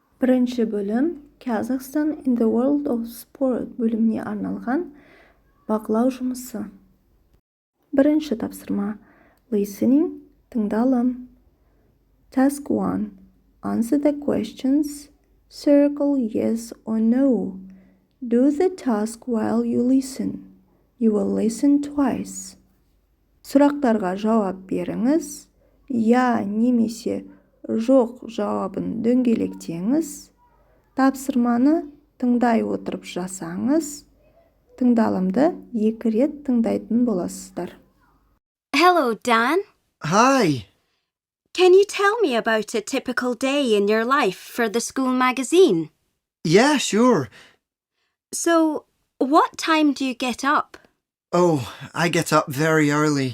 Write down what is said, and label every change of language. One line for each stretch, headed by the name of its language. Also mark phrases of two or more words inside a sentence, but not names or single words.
Kazakh: Бірінші бөлім Kazakhstan in the World of Sport бөліміне арналған бақылау жұмысы. Бірінші тапсырма Listening, тыңдалым.
English: Task 1. Answer the questions. Circle yes or no. Do the task while you listen. You will listen twice.
Kazakh: Сұрақтарға жауап беріңіз. Я немесе жоқ жауабын дөңгелектеңіз. Тапсырманы тыңдай отырып жасаңыз. Тыңдалымды 2 рет тыңдайтын боласыздар.
English: Hello, Dan. Hi. Can you tell me about a typical day in your life for the school magazine? Yeah, sure. So, what time do you get up? Oh, I get up very early.